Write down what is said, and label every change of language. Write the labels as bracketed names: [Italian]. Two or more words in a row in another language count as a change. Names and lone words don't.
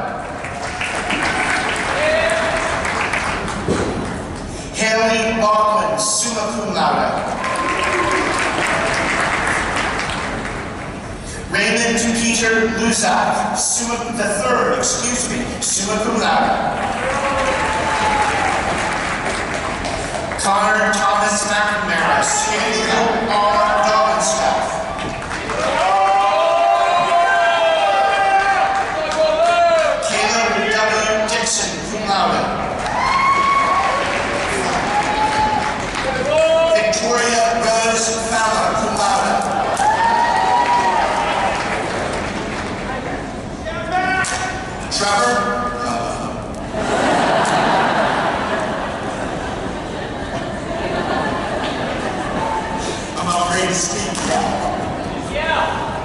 [English] Haley Baldwin, [Latin] summa cum laude. [English] Raymond Peter Luzak, [Latin] summa cum laude. [English] Connor Thomas McNamara, Sandra R. Dobbinstaff. Caleb W. Dixon, [Latin] cum laude. [English] Victoria Rose Fowler, [Latin] cum laude. [English] Trevor I'm not afraid to speak. Yeah.